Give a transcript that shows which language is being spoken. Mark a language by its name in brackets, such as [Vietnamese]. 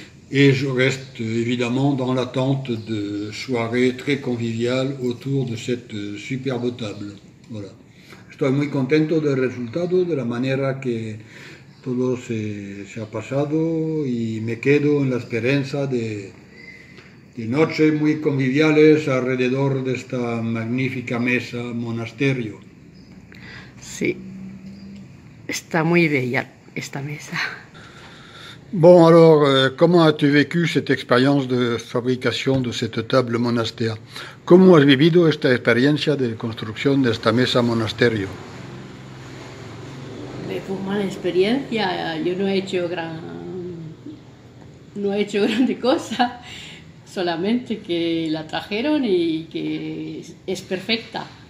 [French] Et je reste évidemment dans l'attente de soirées très conviviales autour de cette superbe table. Voilà. [Spanish] Estoy muy contento del resultado, de la manera que todo se ha pasado y me quedo en la esperanza de noches muy conviviales alrededor de esta magnífica mesa monasterio. Sí, está muy bella esta mesa. [French] Bon, alors, comment as-tu vécu cette expérience de fabrication de cette table monastère? [Spanish] ¿Cómo has vivido esta experiencia de construcción de esta mesa monasterio? Fue una mala experiencia, yo no he hecho grande cosa, solamente que la trajeron y que es perfecta.